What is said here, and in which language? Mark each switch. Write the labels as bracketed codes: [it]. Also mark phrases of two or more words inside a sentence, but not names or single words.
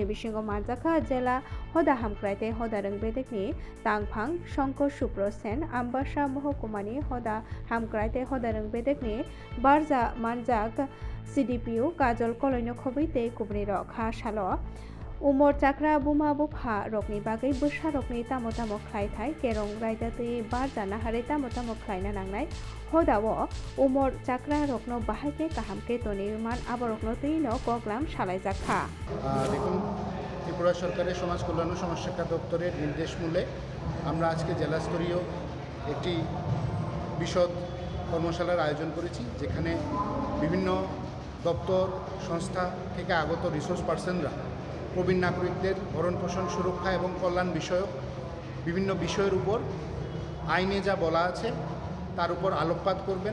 [trp] Bishingo Manjakha Jela Hoda Hamkraite Hodarung Bedekni Tangphang Shankar Supro Sen Ambasha Mohkumani Hoda Hamkraite Hodarung Bedekni Barja Manjak CDPU Kajol Koloino Khobite Kubni Rok Ha Salo Umor Chakra Buma Bupha Rokni Bagui Busha Rokni Tamo Tamo Khlaithai Kerong Raidati Barja Nahare Tamo Tamo Khlaina Nangnai Hodawo Umor Chakra Rokno Bahaike Kahamke Toniman Aborokno Tino Koglam Salaijakha [bn] দেখুন ত্রিপুরা সরকারের সমাজ কল্যাণ ও সমাজশিক্ষা দপ্তরের নির্দেশ মূলে আমরা আজকে জেলা স্তরীয় একটি বিশদ কর্মশালার আয়োজন করেছি যেখানে বিভিন্ন দপ্তর সংস্থা থেকে আগত রিসোর্স পার্সনরা প্রবীণ নাগরিকদের ভরণ পোষণ সুরক্ষা এবং কল্যাণ বিষয়ক বিভিন্ন বিষয়ের উপর আইনে যা বলা আছে তার উপর আলোকপাত করবেন।